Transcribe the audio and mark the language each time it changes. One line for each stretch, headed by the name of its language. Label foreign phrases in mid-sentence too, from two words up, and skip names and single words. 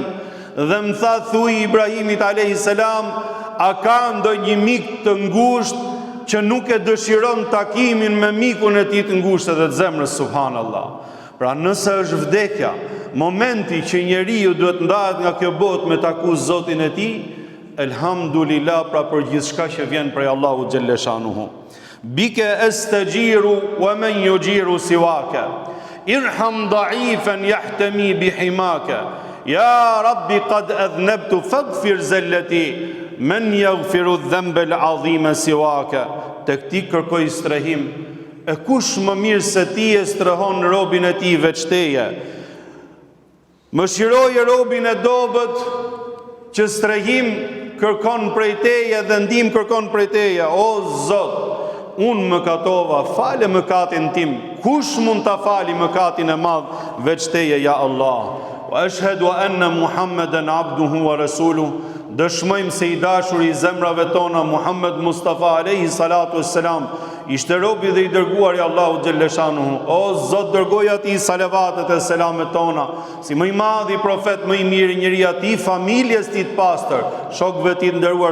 Albanian: Dhe më tha, thuj Ibrahimit
Arabic: عليه السلام:
Albanian: A ka ndonjë mik të ngushtë që nuk e dëshiron takimin me mikun e tij të ngushtë dhe të zemrës? Subhanallah. Pra nëse është vdekja momenti që njeriu duhet ndahet nga kjo botë me taku Zotin e tij, elhamdulillah, pra për gjithçka që vjen prej Allahu xhelleshanuhu.
Arabic: بك أستجير ومن يجير سواك ارحم ضعيفا يحتمي بحماك يا ربي قد أذنبت فاغفر زلتي من يغفر الذنب العظيم سواك.
Albanian: Tek Ti kërkoj strehim, e kush më mirë se Ti e strehon robin e Ti veç Teje? Mëshiroje robin e dobët që strehim kërkon prej Teje dhe ndihmë kërkon prej Teje. O Zot, unë mëkatova, fale mëkatin tim. Kush mund ta fali mëkatin e madh veç Teje, ja Allah?
Arabic: وأشهد أن محمدا عبده ورسوله.
Albanian: Dëshmojmë se i dashur i zemrave tona Muhammed Mustafa
Arabic: عليه الصلاة والسلام
Albanian: ishte robi dhe i dërguar i Allahu xhelleshanuhu. O Zot, dërgoj atij salavatet e selamet tona, si më i madhi profet, më i miri njeri, atij familjes Tij të pastër, shokëve Tij të nderuar.